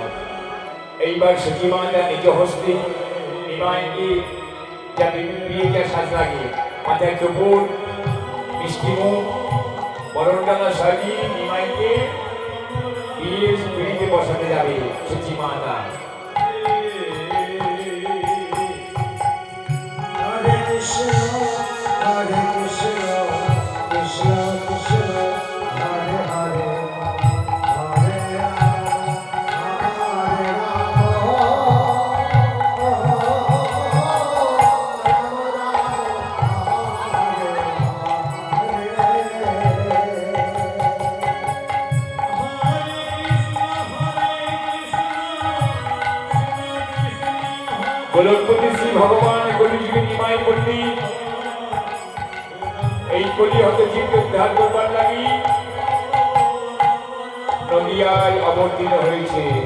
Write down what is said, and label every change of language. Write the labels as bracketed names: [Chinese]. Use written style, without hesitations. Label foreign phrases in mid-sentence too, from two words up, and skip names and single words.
[Bangla] এইবার সচিমা যা নিজ হস্তে নিমাইকে যা বিয়েটা সাজ লাগে, মাথায় টুকুর, মিষ্টি মুখ, বরণ ডালা সাজিয়ে নিমাই নিমাইকে বিয়ের পিড়িতে বসাতে যাবে সূচি মাতা। [Sanskrit] हरे कृष्ण, हरे कृष्ण, कृष्ण कृष्ण, हरे हरे, हरे राम, हरे राम, राम राम, हरे [Bangla] গোলকপতি শ্রী ভগবান কলিযুগে নিমাই পণ্ডিত এই কলি হতে জীবকে উদ্ধার করবার লাগি নদিয়ায় অবতীর্ণ হয়েছে।